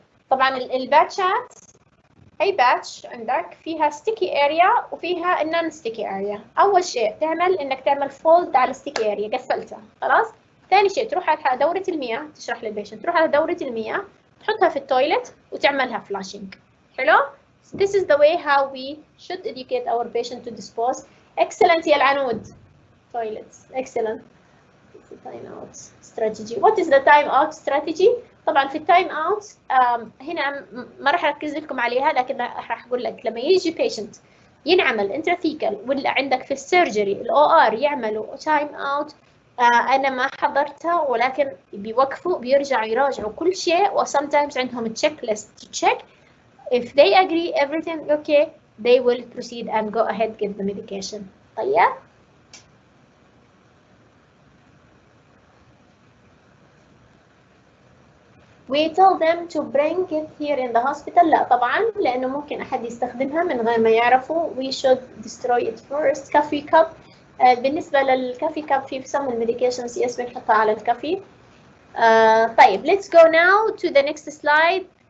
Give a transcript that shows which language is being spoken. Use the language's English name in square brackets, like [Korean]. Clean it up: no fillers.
[Arabic] طبعا الباتشات أي باتش عندك فيها sticky area وفيها non sticky area. أول شيء تعمل إنك تعمل fold على sticky area قفلتها خلاص. ثاني شيء تروح على دورة المياه، تشرح للبيشنت تروح على دورة المياه تحطها في التويلت وتعملها flashing. حلو؟ [English] This is the way how we should educate our patient to dispose. Excellent يا العنود. Toilets. Excellent. Time out strategy. What is the time out strategy؟ [Arabic] طبعا في التايم اوت هنا ما راح اركز لكم عليها، لكن راح اقول لك لما يجي بيشنت ينعمل انتراثيكال ولا عندك في السيرجري الاو ار يعملوا تايم اوت، انا ما حضرتها ولكن بيوقفوا بيرجعوا يراجعوا كل شيء، و [English] sometimes [Arabic] عندهم تشيك ليست [English] to check. If they agree everything okay they will proceed and go ahead give the medication. [Arabic] طيب [English] we tell them to bring it here in the hospital. [Arabic] لا طبعا لأنه ممكن أحد يستخدمها من غير ما يعرفوا. [English] we should destroy it first. coffee cup. [Arabic] بالنسبة للكافي كاب في [English] some [Arabic] الميديكيشنز [English] yes [Arabic] بنحطها على الكافي. طيب [English] let's go now to the next slide.